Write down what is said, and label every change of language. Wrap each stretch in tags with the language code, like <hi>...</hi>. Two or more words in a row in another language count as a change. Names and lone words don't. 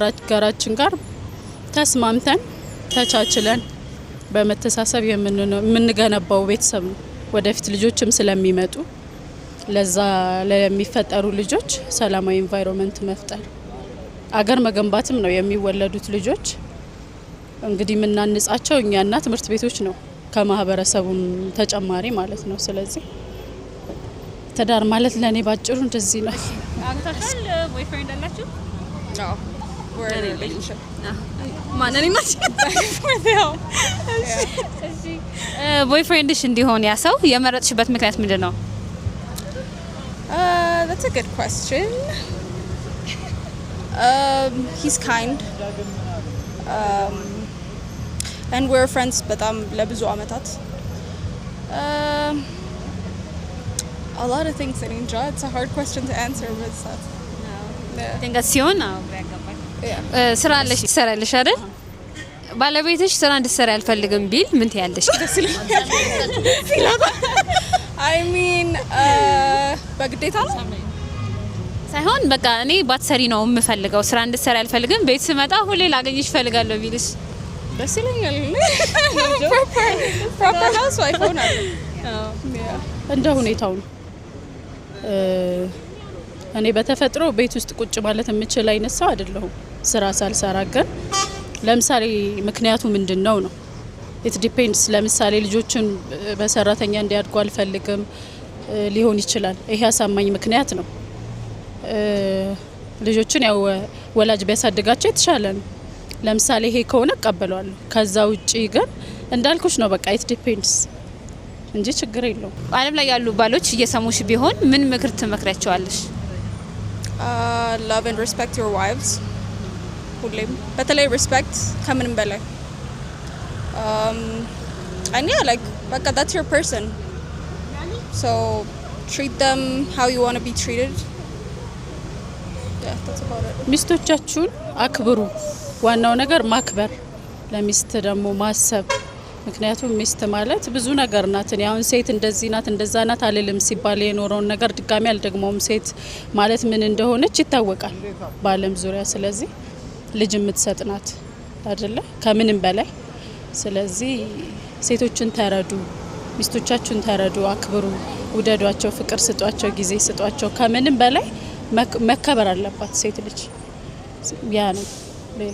<am>ጋራችን ጋር ተስማምተን ተቻችለን በመተሳሰብ የምንገነባው ቤተሰብ ነው። ወደፊት ልጆችም ስለሚመጡ ለዛ ለሚፈጠሩ ልጆች ሰላማዊ ኢንቫይሮንመንት መፍጠር አገር መገንባትም ነው። የሚወለዱት ልጆች እንግዲህ የምናንጻቸው እኛና ትምህርት ቤቶች ነው ከማህበረሰቡም ተጨማሪ ማለት ነው። ስለዚህ ትዳር ማለት ለኔ ባጭሩ እንደዚህ ነው። አግታችኋል? ቦይፍሬንድ አላችሁ?</am> <en>አዎ we're in a relationship</en> <am>ማንኔ ማች እሺ ቦይፍሬንድሽ እንዲሆን ያ ሰው የመረጥሽበት ምክንያት ምንድነው?</am> <en>That's a good question. He's kind. And we're friends</en> <am>በጣም ለብዙ አመታት.</am> <en>A lot of things I enjoy. It's a hard question to answer but that.</en> <am>ድንገት ሲሆን ነው ያጋባል። ስራ አለሽ ትሰራለሽ አይደል? ባለቤትሽ ስራ እንድትሰራ አልፈልግም ቢል ምን ትያለሽ?</am> <en>I mean</en> <am>በግዴታ ነው ሳይሆን በቃ እኔ ባትሰሪ ነው የምፈልገው ስራ እንድትሰራ አልፈልግም ቤት ስመጣ ሁሌ ላገኝሽ ፈልጋለሁ ቢልሽ ደስ ይለኛል።</am> <en>proper housewife</en> <am>ሆናል። እንደ ሁኔታው ነው። እኔ በተፈጥሮ ቤት ውስጥ ቁጭ ማለት የምችል አይነት ሰው አይደለሁም። ስራ ሳልሰራ ግን ለምሳሌ ምክንያቱ ምንድነው ነው</am> <en>it depends።</en> <am>ለምሳሌ ልጆችን በሰራተኛ እንዲያድጉ አልፈልግም ሊሆን ይችላል። ይሄ አሳማኝ ምክንያት ነው። ልጆችን ያው ወላጅ ቢያሳድጋቸው የተሻለ ነው። ለምሳሌ ይሄ ከሆነ እቀበላለሁ። ከዛ ውጪ ግን እንዳልኩሽ ነው በቃ</am> <en>it depends</en> <am>እንጂ ችግር የለውም። ዓለም ላይ ያሉ ባሎች እየሰሙሽ ቢሆን ምን ምክር ትመክሪያቸዋለሽ?</am> <en>Love and respect your wives.</en> <am>ሁሌም በተለይ</am> <en>respect</en> <am>ከምንም በላይ</am> <en>and yeah like በቃ that's your person so treat them how you want to be treated. Yeah, that's about it.</en> <am>ሚስቶቻችሁን አክብሩ። ዋናው ነገር ማክበር፣ ለሚስት ደግሞ ማሰብ። ምክንያቱም ሚስት ማለት ብዙ ነገር ናት። ያውን ሴት እንደዚህ ናት እንደዛ ናት አልልም ሲባል የኖረውን ነገር ድጋሚ አልደግመውም። ሴት ማለት ምን እንደሆነች ይታወቃል በዓለም ዙሪያ። ስለዚህ ልጅ የምትሰጥ ናት አይደለ ከምንም በላይ። ስለዚህ ሴቶችን ተረዱ፣ ሚስቶቻችሁን ተረዱ፣ አክብሩ፣ ውደዷቸው፣ ፍቅር ስጧቸው፣ ጊዜ ስጧቸው። ከምንም በላይ መከበር አለባት ሴት ልጅ። ያ ነው ሌላ</am>